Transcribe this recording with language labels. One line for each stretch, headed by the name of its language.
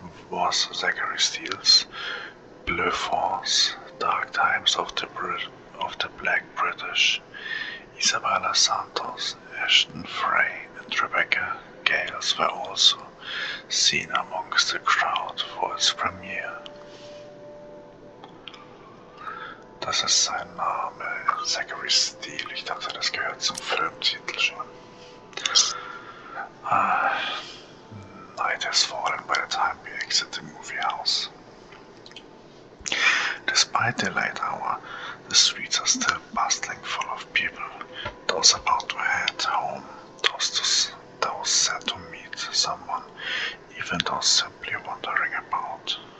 English: Was Zachary Steele's Bleu Force, Dark Times of the Black British. Isabella Santos, Ashton Frey and Rebecca Gales were also seen amongst the crowd for its premiere.
German: Das ist sein Name, Zachary Steele. Ich dachte, das gehört zum Filmtitel schon.
English: Night has fallen by the time we exit the movie house. Despite the late hour, the streets are still bustling full of people, those about to head home, those set to meet someone, even those simply wandering about.